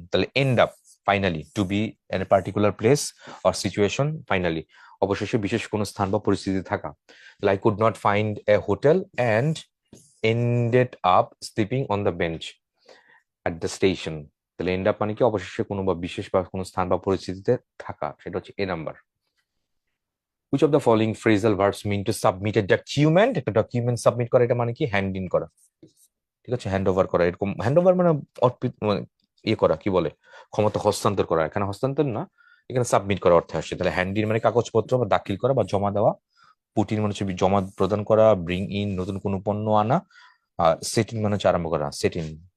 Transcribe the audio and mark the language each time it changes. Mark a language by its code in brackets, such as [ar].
[en] তাহলে end up finally to be in a particular place or situation, [bn] finally অবশেষে বিশেষ কোনো স্থান বা পরিস্থিতি থাকা। [en] তাহলে I could not find a hotel and ended up sleeping on the bench at the station. [bn] তাহলে এন্ড আপ মানে কি অবশেষে কোনো বা বিশেষ বা কোনো স্থান বা পরিস্থিতিতে থাকা, সেটা হচ্ছে এ number. [en] Which of the following phrasal verbs mean to submit a document? [bn] একটা ডকুমেন্ট সাবমিট করা, এটা মানে কি হ্যান্ড ইন করা, ঠিক আছে, হ্যান্ড ওভার করা। এরকম হ্যান্ড ওভার মানে ইয়ে করা, কি বলে, ক্ষমতা হস্তান্তর করা। এখানে হস্তান্তর না, এখানে সাবমিট করা অর্থে আসছে। তাহলে হ্যান্ড ইন মানে কাগজপত্র বা দাখিল করা বা জমা দেওয়া, পুট ইন মানে হচ্ছে জমা প্রদান করা, ব্রিং ইন নতুন কোনো পণ্য আনা, সেট ইন মানে হচ্ছে আরম্ভ করা, সেট ইন।